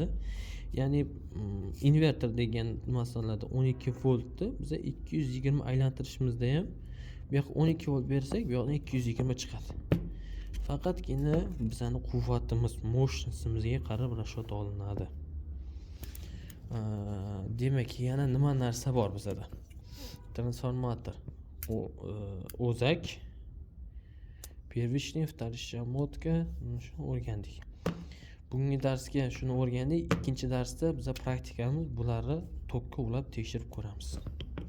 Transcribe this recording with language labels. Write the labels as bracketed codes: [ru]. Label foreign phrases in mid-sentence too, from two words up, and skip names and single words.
[uz] Ya'ni inverter degan masalada 12 voltni biz 220 aylantirishimizda ham bu yoqqa 12 volt bersak, bu yoqdan 220 chiqadi. Faqatgina bizning quvvatimiz, mощностimizga qarab расчет olinadi. Demak, yana nima narsa bor bizda? Transformator, o'zak, [ru] первичный, вторичный motka, [uz] shuni o'rgandik. Bugungi darsga shuni o'rgandik. Ikkinchi darsda biz praktikamiz bularni tokka ulab tekshirib ko'ramiz.